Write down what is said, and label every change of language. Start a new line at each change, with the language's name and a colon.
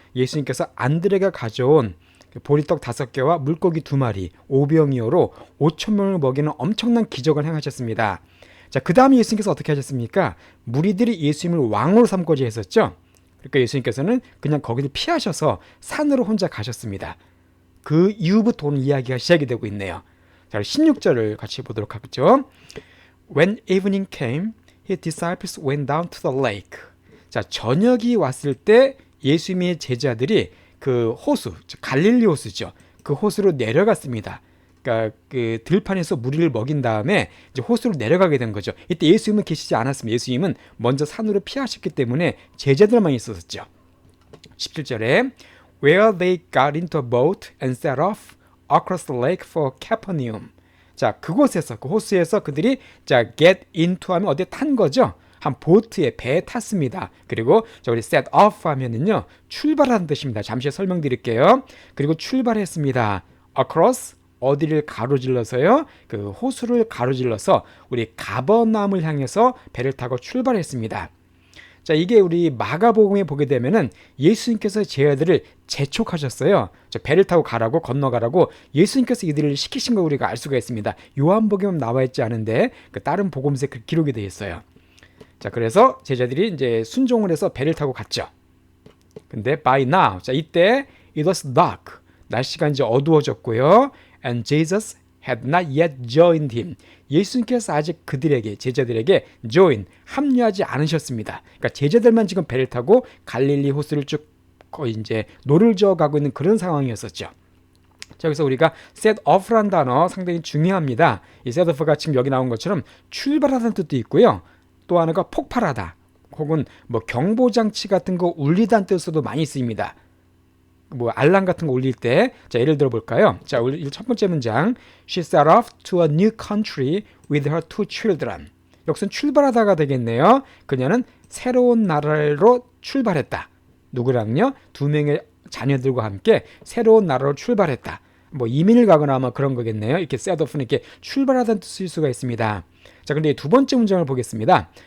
Korean: 예수님께서 안드레가 가져온 보리떡 5개와 물고기 2마리, 오병이어로 5천 명을 먹이는 엄청난 기적을 행하셨습니다. 자, 그 다음에 예수님께서 어떻게 하셨습니까? 무리들이 예수님을 왕으로 삼고자 했었죠. 그러니까 예수님께서는 그냥 거기를 피하셔서 산으로 혼자 가셨습니다. 그 이후부터 오늘 이야기가 시작이 되고 있네요. 자, 16절을 같이 보도록 하죠.
English: When evening came, his disciples went down to the lake.
Korean: 자, 저녁이 왔을 때 예수님의 제자들이 그 호수, 갈릴리 호수죠. 그 호수로 내려갔습니다. 그러니까 그 들판에서 무리를 먹인 다음에 이제 호수로 내려가게 된 거죠. 이때 예수님은 계시지 않았습니다. 예수님은 먼저 산으로 피하셨기 때문에 제자들만 있었죠. 17절에
English: Where they got into a boat and set off across the lake for Capernaum.
Korean: 자, 그곳에서 그 호수에서 그들이 자
English: get into
Korean: 하면 어디에 탄 거죠. 한 보트에 배에 탔습니다. 그리고 자 우리 set off 하면은요 출발하는 뜻입니다. 잠시 설명드릴게요. 그리고 출발했습니다. across 어디를 가로질러서요? 그 호수를 가로질러서 우리 가버나움을 향해서 배를 타고 출발했습니다. 자, 이게 우리 마가복음에 보게 되면은 예수님께서 제자들을 재촉하셨어요. 저 배를 타고 가라고 건너가라고 예수님께서 이들을 시키신 거 우리가 알 수가 있습니다. 요한복음은 나와 있지 않은데 그 다른 복음서에 그 기록이 되어 있어요. 자, 그래서 제자들이 이제 순종을 해서 배를 타고 갔죠. 근데
English: by now,
Korean: 자 이때
English: it was dark.
Korean: 날씨가 이제 어두워졌고요.
English: And Jesus had not yet joined him.
Korean: 예수님께서 아직 그들에게 제자들에게 join 합류하지 않으셨습니다. 그러니까 제자들만 지금 배를 타고 갈릴리 호수를 쭉 거의 이제 노를 저어 가고 있는 그런 상황이었었죠. 자, 여기서 우리가 set off라는 단어 상당히 중요합니다. 이 set off가 지금 여기 나온 것처럼 출발하다는 뜻도 있고요. 또 하나가 폭발하다 혹은 뭐 경보장치 같은 거 울리다는 뜻으로도 많이 쓰입니다. 뭐 알람 같은 거 울릴 때, 자 예를 들어 볼까요? 자, 첫 번째 문장,
English: She set off to a new country with her 2 children.
Korean: 여기서는 출발하다가 되겠네요. 그녀는 새로운 나라로 출발했다. 누구랑요? 2명의 자녀들과 함께 새로운 나라로 출발했다. 뭐 이민을 가거나 아마 그런 거겠네요. 이렇게 set off는 이렇게 출발하다는 뜻일 수가 있습니다. 자, 근데 두 번째 문장을 보겠습니다.